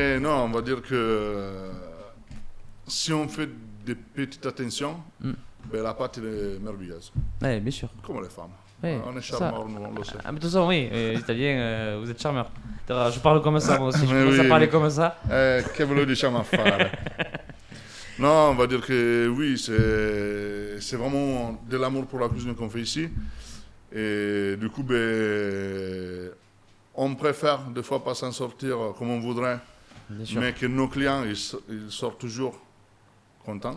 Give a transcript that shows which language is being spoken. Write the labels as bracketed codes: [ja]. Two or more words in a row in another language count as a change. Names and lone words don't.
[fr] Ouais. Mais non, on va dire que si on fait des petites attentions, la pâte elle est merveilleuse. Ouais, bien sûr. Comme les femmes. Ouais, On est charmeurs, nous, on le sait. Ah, mais de toute façon, oui, les Italiens, vous êtes charmeurs. Je parle comme ça, moi aussi. Je Mais commence oui, à parler comme ça. [it] Che ve lo diciamo a fare? [fr] Non, on va dire que oui, c'est vraiment de l'amour pour la cuisine qu'on fait ici. Et du coup, on préfère des fois pas s'en sortir comme on voudrait, mais que nos clients ils sortent toujours contents.